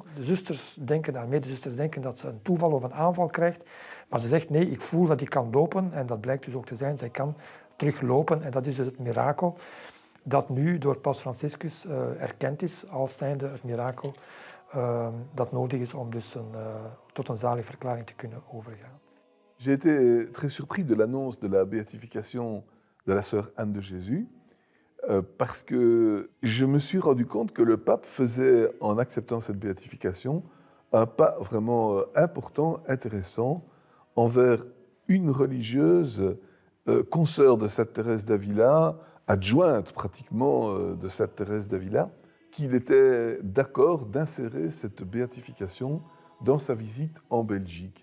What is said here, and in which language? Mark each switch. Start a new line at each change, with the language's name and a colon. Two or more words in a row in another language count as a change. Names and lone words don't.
Dutch: De zusters denken, haar medezusters denken dat ze een toeval of een aanval krijgt, maar ze zegt nee, ik voel dat ik kan lopen en dat blijkt dus ook te zijn, zij kan teruglopen en dat is dus het mirakel dat nu door Paus Franciscus erkend is als zijnde het mirakel dat nodig is om dus tot een zaligverklaring te kunnen overgaan.
French: J'ai été très surpris de l'annonce de la béatification de la sœur Anne de Jésus, parce que je me suis rendu compte que le pape faisait, en acceptant cette béatification, un pas vraiment important, intéressant, envers une religieuse, consoeur de Sainte Thérèse d'Avila, adjointe pratiquement de Sainte Thérèse d'Avila, qu'il était d'accord d'insérer cette béatification dans sa visite en Belgique.